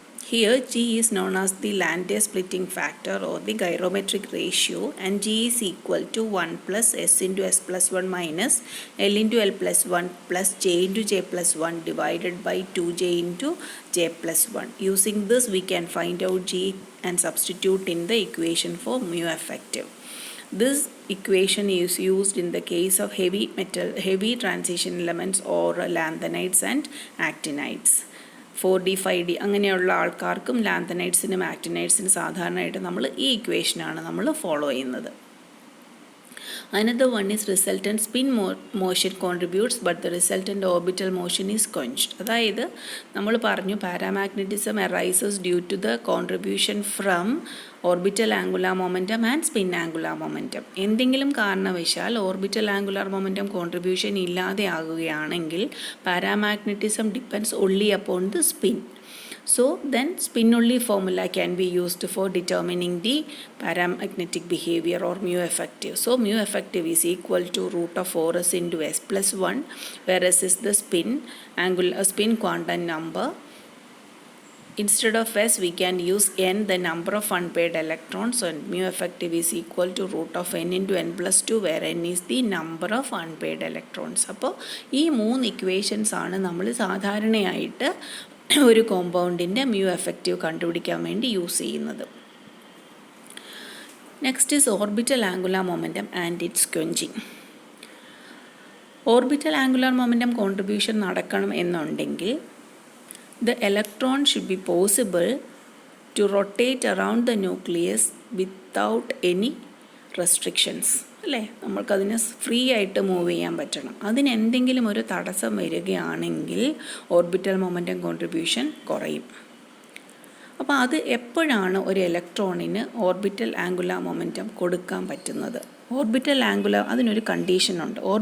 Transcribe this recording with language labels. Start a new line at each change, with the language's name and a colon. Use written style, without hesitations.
English: Here g is known as the Landé splitting factor or the gyrometric ratio, and g is equal to 1 plus s into s+1 minus l into l+1 plus j into j+1 divided by 2j into j+1. Using this we can find out g and substitute in the equation for mu effective. This equation is used in the case of heavy transition elements or lanthanides and actinides.
Malayalam: 4D 5D അങ്ങനെയുള്ള ആൾക്കാർക്കും ലാന്തനൈഡ്സിനും ആക്ടിനൈഡ്സിനും സാധാരണയായിട്ട് നമ്മൾ ഈ ഇക്വേഷനാണ് നമ്മൾ follow ചെയ്യുന്നത്.
English: Another one is resultant spin motion contributes, but the resultant orbital motion is quenched.
Malayalam: അതായത് നമ്മൾ പറഞ്ഞു
English: Paramagnetism arises due to the contribution from orbital angular momentum and spin angular momentum.
Malayalam: എന്തെങ്കിലും കാരണവശാൽ ഓർബിറ്റൽ ആംഗുലാർ മൊമെൻറ്റം കോൺട്രിബ്യൂഷൻ ഇല്ലാതെ ആകുകയാണെങ്കിൽ
English: Paramagnetism depends only upon the spin. So then spin only formula can be used for determining the paramagnetic behavior or mu effective. So mu effective is equal to root of 4s into s+1, where s is the spin quantum number. Instead of s we can use n, the number of unpaired electrons, and mu effective is equal to root of n into n+2, where n is the number of unpaired electrons.
Malayalam: അപ്പോൾ ഈ 3 equations ആണ് നമ്മൾ സാധാരണയായിട്ട് ഒരു കോമ്പൗണ്ടിൻ്റെ mu effective കണ്ടുപിടിക്കാൻ വേണ്ടി use ചെയ്യുന്നത്.
English: Next is orbital angular momentum and its quenching.
Malayalam: Orbital angular momentum contribution നടക്കണം എന്നുണ്ടെങ്കിൽ
English: the electron should be possible to rotate around the nucleus without any restrictions.
Malayalam: അല്ലേ, നമ്മൾക്കതിനെ ഫ്രീ ആയിട്ട് മൂവ് ചെയ്യാൻ പറ്റണം. അതിനെന്തെങ്കിലും ഒരു തടസ്സം വരികയാണെങ്കിൽ ഓർബിറ്റൽ മൊമെൻറ്റം കോൺട്രിബ്യൂഷൻ കുറയും. അപ്പോൾ അത് എപ്പോഴാണ് ഒരു ഇലക്ട്രോണിന് ഓർബിറ്റൽ ആംഗുലാർ മൊമെൻറ്റം കൊടുക്കാൻ പറ്റുന്നത്? ഓർബിറ്റൽ ആംഗുലർ അതിനൊരു കണ്ടീഷനുണ്ട്.